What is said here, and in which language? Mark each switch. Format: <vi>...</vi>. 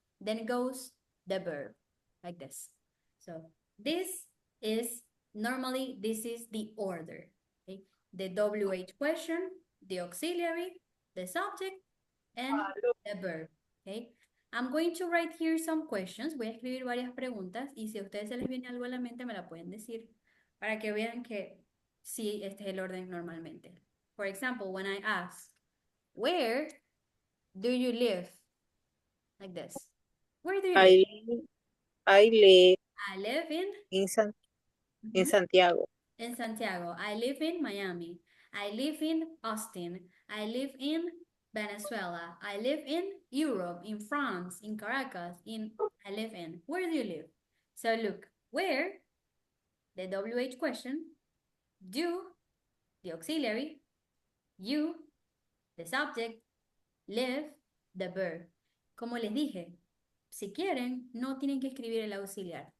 <en>Then goes the verb, like this. So this is, normally this is the order. Okay? The WH question, the auxiliary, the subject, and the verb. Okay? I'm going to write here some questions.</en> <es>Voy a escribir varias preguntas y si a ustedes se les viene algo a la mente me la pueden decir para que vean que sí, este es el orden normalmente.</es> <en>For example, when I ask, where do you live? Like this. Where do you live? I live I live in Mhm. Santiago. in Santiago. I live in Miami. I live in Austin. I live in Venezuela. I live in Europe, in France, in Caracas, I live in. Where do you live? So look, where, the WH question, do, the auxiliary, you, the subject, live, the verb.</en> <es>Como les dije, si quieren, no tienen que escribir el auxiliar.</es>